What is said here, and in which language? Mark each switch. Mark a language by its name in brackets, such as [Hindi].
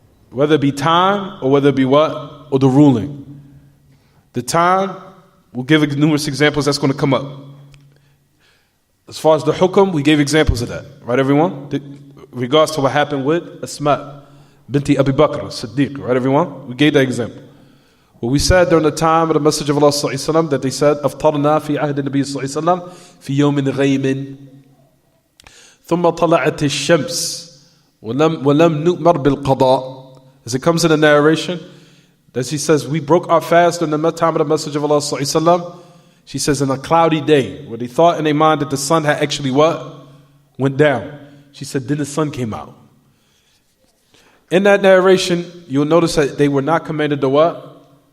[English] Whether it be time or whether it be what? Or the ruling. The time, we'll give numerous examples that's going to come up. As far as the hukum, we gave examples of that. Right, everyone? In regards to what happened with Asma binti Abi Bakr, Siddiq. Right, everyone? We gave that example. [Arabic] What we said during the time of the Messenger of Allah that they said, أفطرنا في عهد النبي صلى الله عليه وسلم في يوم غيم ثم طلعت الشمس ولم نؤمر بالقضاء. [English] As it comes in the narration, that she says, we broke our fast in the time of the Messenger of Allah. She says, in a cloudy day, where they thought in their mind that the sun had actually what? Went down. She said, then the sun came out. In that narration, you'll notice that they were not commanded to what?